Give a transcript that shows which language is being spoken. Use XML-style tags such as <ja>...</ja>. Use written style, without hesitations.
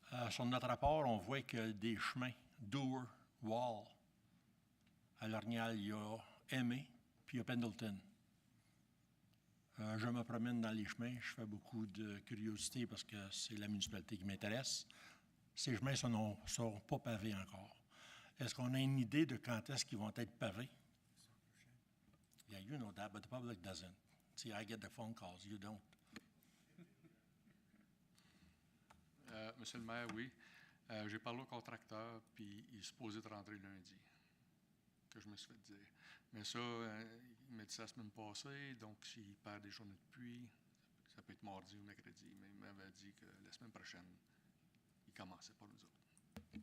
<fr>Sur notre rapport, on voit que des chemins, Dour, Wall, à Lornial, il y a Aimé, puis il y a Pendleton. Je me promène dans les chemins, je fais beaucoup de curiosité parce que c'est la municipalité qui m'intéresse. Ces chemins ne sont pas pavés encore. Est-ce qu'on a une idée de quand est-ce qu'ils vont être pavés?</fr> <en>Yeah, you know that, but the public doesn't. See, I get the phone calls, you don't.</en> <fr>Monsieur le maire, oui. J'ai parlé au contracteur, puis il est supposé de rentrer lundi, que je me suis fait dire. Mais ça, il m'a dit ça la semaine passée, donc s'il perd des journées de pluie, ça peut être mardi ou mercredi. Mais il m'avait dit que la semaine prochaine, il commençait pour nous autres.</fr>